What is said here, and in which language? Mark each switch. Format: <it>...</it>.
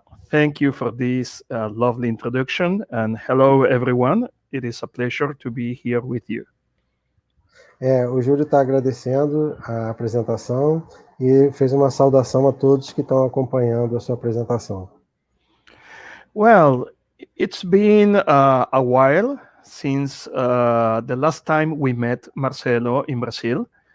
<en>Thank you for this lovely introduction, and hello everyone. It is a pleasure to be here with you.</en> <pt>O Júlio está agradecendo a apresentação e fez uma saudação a todos que estão acompanhando a sua apresentação.</pt> <en>Well, it's been a while since the last time we met Marcelo in Brazil.</en>